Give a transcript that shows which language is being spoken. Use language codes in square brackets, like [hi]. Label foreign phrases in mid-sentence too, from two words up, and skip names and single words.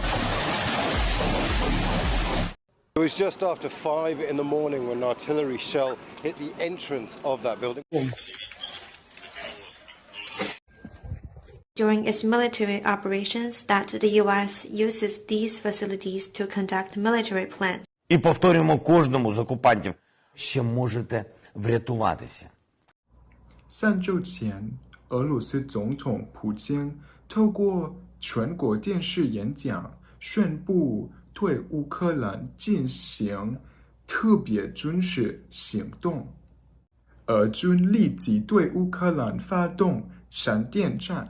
[en] It was just after 5 in the morning when an artillery shell hit the entrance of that building. During its military operations, that the U.S. uses these facilities to conduct military plans. [uk] І повторюємо кожному з окупантів, ще можете врятуватися. [zh] 3 周前，俄罗斯总统普京透过全国电视演讲宣布对乌克兰进行特别军事行动，俄军立即对乌克兰发动闪电战。